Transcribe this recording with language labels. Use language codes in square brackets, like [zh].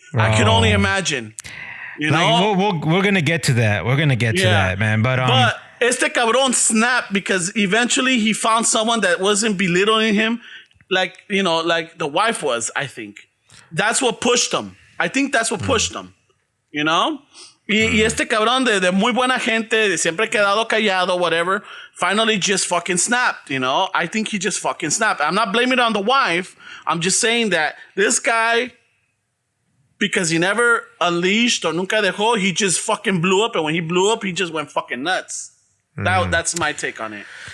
[en] I can only imagine. You know, we're gonna get to that. We're gonna get to that, man. But [es] este cabrón [en] snapped because eventually he found someone that wasn't belittling him, like, you know, like the wife was. I think that's what pushed him. I think that's what pushed him. You know, [es] y este cabrón de muy buena gente, de siempre quedado callado, whatever. [en] Finally, just fucking snapped. You know, I think he just fucking snapped. I'm not blaming it on the wife. I'm just saying that this guy, because he never unleashed or [es] nunca dejó, [en] he just fucking blew up. And when he blew up, he just went fucking nuts. That's my take on it.